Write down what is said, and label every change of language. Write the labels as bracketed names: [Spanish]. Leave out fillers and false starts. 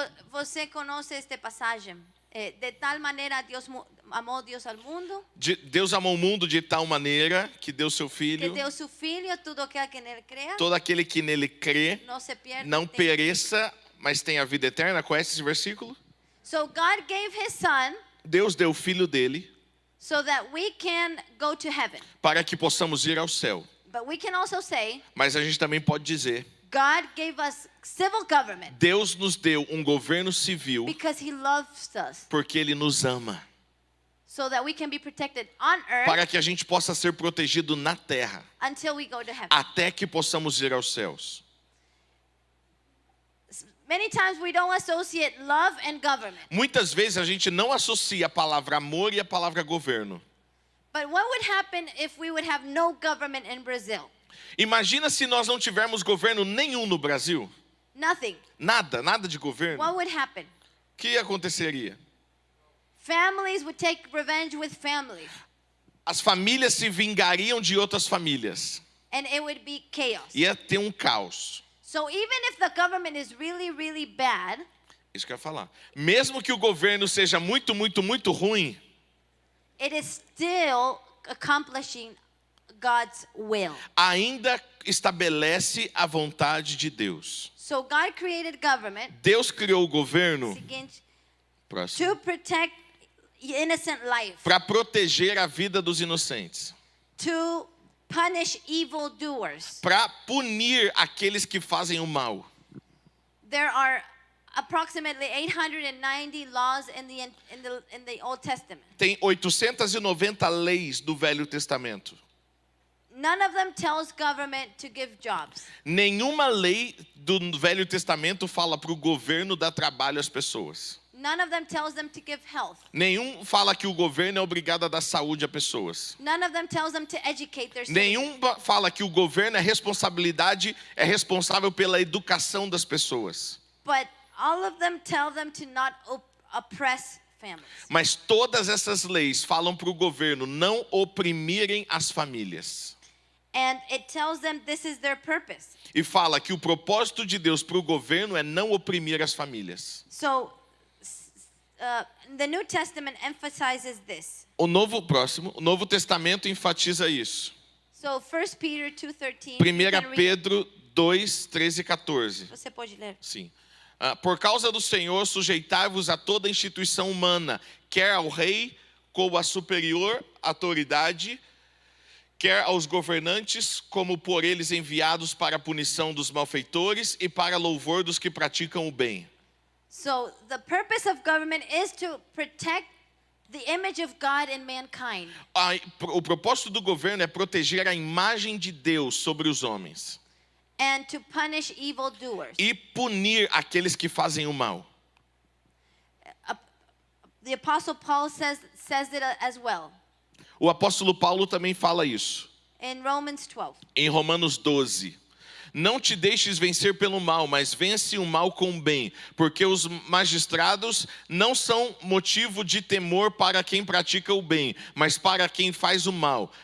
[Portuguese] Você conhece esta passagem? De tal maneira amou Deus ao mundo, Deus amou o mundo de tal maneira que deu seu que filho. deu seu filho, todo aquele que nele crea, Todo aquele que nele crê não se perde. não tem- pereça, mas tenha vida eterna. Conhece esse versículo? [English] So God gave his son [Portuguese] Deus deu o filho dele [English] so that we can go to heaven. [Portuguese] para que possamos ir ao céu. [English] But we can also say [Portuguese] Mas a gente também pode dizer: [English] God gave us civil government [Portuguese] Deus nos deu um governo civil [English] because he loves us, [Portuguese] porque Ele nos ama, [English] so that we can be protected on earth [Portuguese] para que a gente possa ser protegido na terra, [English] until we go to heaven. [Portuguese] até que possamos ir aos céus. [English] Many times we don't associate love and government. [Portuguese] Muitas vezes a gente não associa a palavra amor e a palavra governo. [English] But what would happen if we would have no government in Brazil? [Portuguese] Imagina se nós não tivermos governo nenhum no Brasil. [English] Nothing. [Portuguese] Nada de governo. [English] What would happen? [Portuguese] O que aconteceria? [English] Families would take revenge with families, [Portuguese] As famílias se vingariam de outras famílias. [English] and it would be chaos. [Portuguese] Ia ter um caos. [English] So even if the government is really, really bad, [Portuguese] Isso que eu ia falar. Mesmo que o governo seja muito ruim, [English] it is still accomplishing God's will. [Portuguese] ainda estabelece a vontade de Deus. [English] So God created government [Portuguese] Deus criou o governo [English] against, [Portuguese] próximo, [English] to protect innocent life, [Portuguese] para proteger a vida dos inocentes, [English] to punish evildoers. [Portuguese] para punir aqueles que fazem o mal. [English] There are approximately 890 laws in the Old Testament. [Portuguese] Tem 890 leis do Velho Testamento. [English] None of them tells government to give jobs. [Portuguese] Nenhuma lei do Velho Testamento fala para o governo dar trabalho às pessoas. [English] None of them tells them to give health. [Portuguese] Nenhum fala que o governo é obrigado a dar saúde a pessoas. [English] None of them tells them to educate their citizens. [Portuguese] Nenhum fala que o governo é responsável pela educação das pessoas. [English] But all of them tell them to not oppress families. [Portuguese] Mas todas essas leis falam para o governo não oprimirem as famílias. [English] And it tells them this is their purpose. [Portuguese] E fala que o propósito de Deus para o governo é não oprimir as famílias. [English] So the New Testament emphasizes this. [Portuguese] O Novo Testamento enfatiza isso. [English] So 1 Peter 2:13. [Portuguese] 1 Pedro 2, 13 e 14. Você pode ler. Sim. Por causa do Senhor, sujeitai-vos a toda instituição humana, quer ao rei como a superior autoridade, quer aos governantes como por eles enviados para a punição dos malfeitores e para louvor dos que praticam o bem. [English] So the purpose of government is to protect the image of God in mankind. [Portuguese] O propósito do governo é proteger a imagem de Deus sobre os homens. [English] And to punish evildoers. [Portuguese] E punir aqueles que fazem o mal. [English] The Apostle Paul says it as well. [Portuguese] O apóstolo Paulo também fala isso. [English] In Romans 12. [Portuguese] Em Romanos 12. Não te deixes vencer pelo mal, mas vence o mal com o bem, porque os magistrados não são motivo de temor para quem pratica o bem, mas para quem faz o mal.